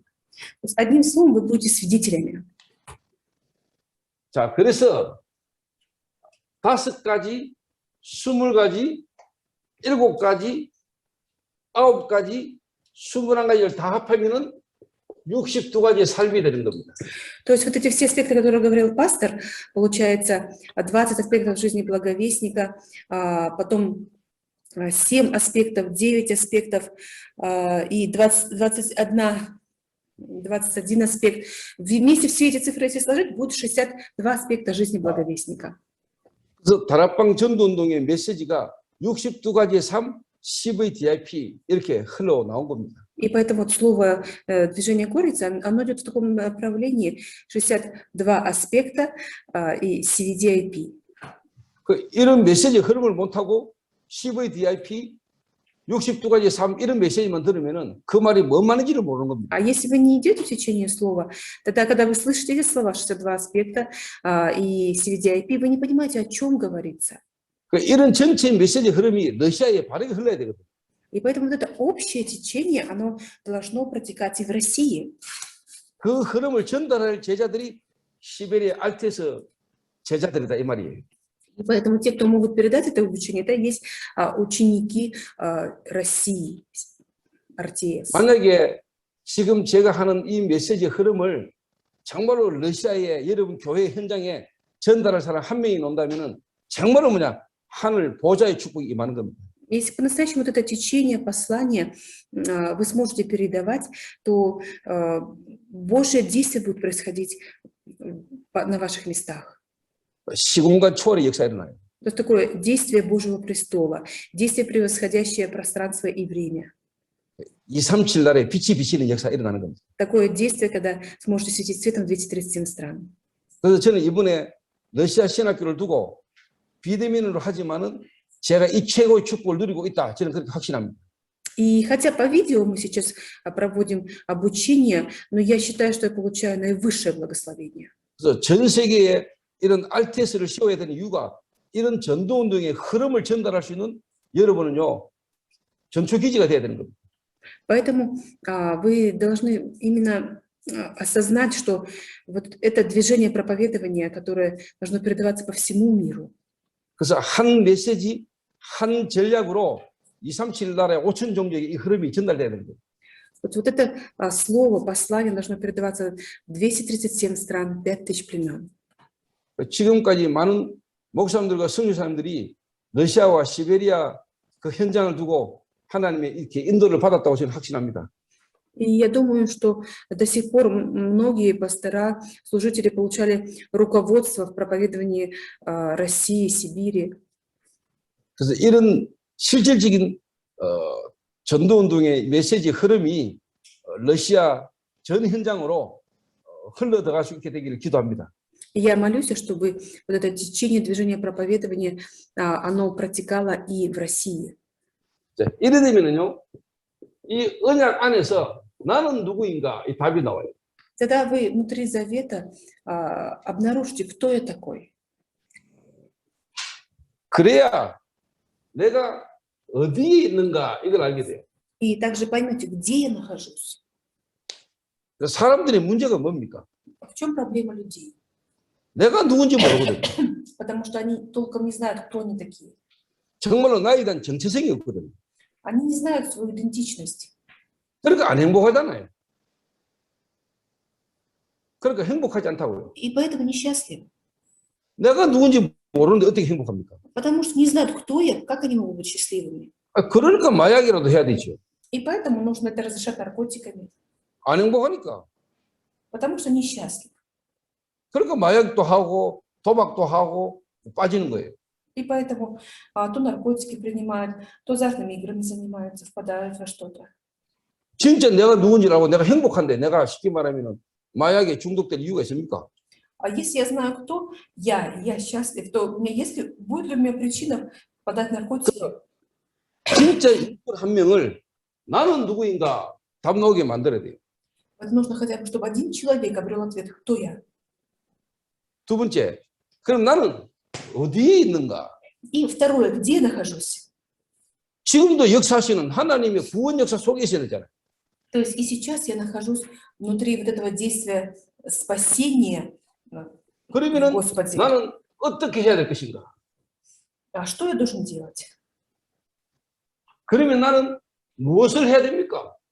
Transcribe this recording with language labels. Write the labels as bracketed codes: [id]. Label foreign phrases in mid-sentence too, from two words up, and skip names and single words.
[ru] То есть одним словом вы будете свидетелями. [ko] 자, 그래서 5가지, 20가지, 7가지, 9가지, 21가지를 다 합하면은 62가지의 삶이 되는 겁니다. [ru] То есть вот эти все аспекты, которые говорил пастор, получается 20 аспектов жизни благовестника, потом 7 аспектов, 9 аспектов и 21 аспект. Вместе все эти цифры, если сложить, будет 62 аспекта жизни благовестника. [ko] 그래서 다락방 전도운동의 메시지가 62가지의 삶, CVDIP 이렇게 흘러나온 겁니다. [ru] И поэтому вот слово движение Горица, оно идет в таком направлении 62 аспекта и CVDIP. [ko] 이런 메시지 흐름을 못하고 CVDIP 62가지 삶 이런 메시지만 들으면은 그 말이 뭔 말인지를 모르는 겁니다. [ru] А если вы не идете в течение слова, тогда, когда вы слышите эти слова, 62 аспекта и CVDIP, вы не понимаете, о чем говорится. [ko] 이런 전체 메시지 흐름이 러시아에 바르게 흘러야 되거든요. [ru] И поэтому вот это общее течение, оно должно протекать и в России. [ko] 그 흐름을 전달할 제자들이 시베리아 알테스 제자들이다 이 말이에요. [ru] И поэтому те, кто могут передать это обучение, это есть ученики России, РТС. [ko] 만약에 지금 제가 하는 이 메시지 흐름을 정말로 러시아의 여러분 교회 현장에 전달할 사람 한 명이 온다면은 정말로 뭐냐 하늘 보좌의 축복이 임하는 겁니다. [ru] Если по-настоящему вот это течение, послание вы сможете передавать, то Божье действие будет происходить на ваших местах. [ko] 시공간 초월의 역사 일어나요. [ru] То есть такое действие Божьего престола, действие, превосходящее пространство и время. [ko] 237 날에 빛이 비치는 역사 일어나는 겁니다. [ru] Такое действие, когда сможете светить светом в 237 стран. [ko] 그래서 저는 이번에 러시아 신학교를 두고 비대면으로 하지만은 제가 이 최고의 축복을 누리고 있다. 저는 그렇게 확신합니다. [ru] И хотя по видео мы сейчас проводим обучение, но я считаю, что я получаю наивысшее благословение. [ko] 그래서 전 세계에 이런 RTS를 씌워야 되는 이유가 이런 전도운동의 흐름을 전달할 수 있는 여러분은요, 전초기지가 돼야 되는 겁니다. [ru] Поэтому вы должны именно осознать, что вот это движение проповедования, которое должно передаваться по всему миру. [ko] 그래서 한 메시지, 한 전략으로 237 나라의 5천 종족의 이 흐름이 전달돼야 되는 거예요. [ru] Вот это слово, послание должно передаваться в 237 стран, 5000 племен. [ko] 지금까지 많은 목사님들과 선교사님들이 러시아와 시베리아 그 현장을 두고 하나님의 이렇게 인도를 받았다고 저는 확신합니다. [ru] И я думаю, что до сих пор многие пастора, служители получали руководство в проповедовании России, Сибири. [ko] 그래서 이런 실질적인 전도운동의 메시지 흐름이 러시아 전 현장으로 흘러 들어갈 수 있게 되기를 기도합니다. [ru] И я молюсь, чтобы вот это течение движения проповедования, оно протекало и в России. [ko] 이래 되면은요, 이 언약 안에서 나는 누구인가 이 답이 나와요. [ru] Тогда вы внутри завета обнаружите, кто я такой. [ko] 그래야 내가 어디에 있는가 이걸 알게 돼요. [ru] И также поймете, где я нахожусь. [ko] 사람들의 문제가 뭡니까? [ru] В чем проблема людей? [ko] 내가 누군지 모르거든요. [ru] Потому что они толком не знают, кто они такие. [ko] 정말로 나에 대한 정체성이 없거든요. [ru] Они не знают свою идентичность. [ko] 그러니까 안 행복하잖아요. 그러니까 행복하지 않다고요. [ru] И поэтому несчастливы. [ko] 내가 누군지 모르는데 어떻게 행복합니까? [ru] Потому что не знают, кто я, как они могут быть счастливыми. [ko] 그러니까 마약이라도 해야 되죠. [ru] И поэтому нужно это разрешать наркотиками. [ko] 안 행복하니까. [ru] Потому что несчастливы. [ko] 그러니까 마약도 하고 도박도 하고 빠지는 거예요. [ru] И поэтому то наркотики принимают, то азартными играми занимаются, впадают во что-то. [ko] 진짜 내가 누군지 알고 내가 행복한데 내가 쉽게 말하면 마약에 중독될 이유가 있습니까? [ru] А если я знаю, кто я счастлив, то у меня будет ли у меня причина впадать в наркотики? [ko] 진짜 인물 한 명을 나는 누구인가 답 나오게 만들어야 돼요. [ru] Это нужно хотя бы, чтобы один человек обрел ответ, кто я. [ko] 두 번째, 그럼 나는 어디에 있는가? [ru] И второе, где я нахожусь? [ko] 지금도 역사하시는 하나님의 구원 역사 속에 있어야 되잖아요. [ru] То есть и сейчас я нахожусь внутри вот этого действия спасения [ko] 그러면은 [ru] Господи. [ko] 나는 어떻게 해야 될 것인가? [ru] А что я должен делать? [ko] 그러면 나는 무엇을 해야 됩니까?